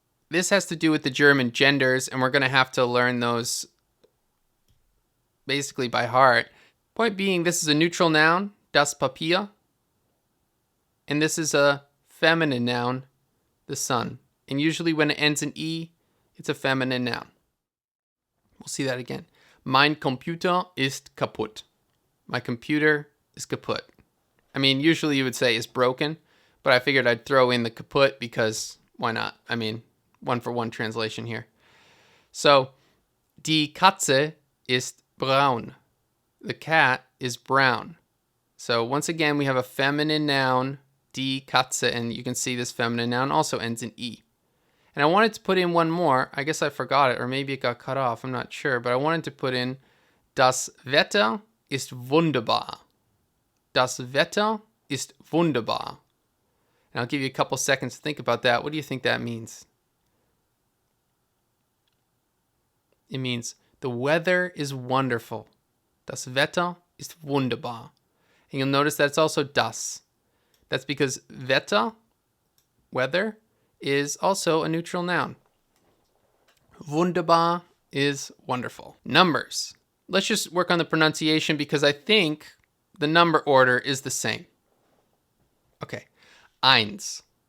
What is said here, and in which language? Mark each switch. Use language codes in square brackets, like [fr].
[en] This has to do with the German genders, and we're going to have to learn those basically by heart. Point being, this is a neutral noun, das Papier. And this is a feminine noun, the sun. And usually when it ends in E, it's a feminine noun. We'll see that again. [de] Mein Computer ist kaputt. [en] My computer is kaputt. I mean, usually you would say is broken, but I figured I'd throw in the kaputt because why not? I mean, one for one translation here. So, [de] die Katze ist braun. [en] The cat is brown. So once again, we have a feminine noun, die Katze, and you can see this feminine noun also ends in E. And I wanted to put in one more. I guess I forgot it, or maybe it got cut off. I'm not sure, but I wanted to put in [de] das Wetter ist wunderbar. Das Wetter ist wunderbar. [en] And I'll give you a couple seconds to think about that. What do you think that means? It means the weather is wonderful. [de] Das Wetter ist wunderbar. [en] And you'll notice that it's also das. That's because Wetter, weather, is also a neutral noun. Wunderbar is wonderful. Numbers. Let's just work on the pronunciation because I think the number order is the same. Okay. Eins.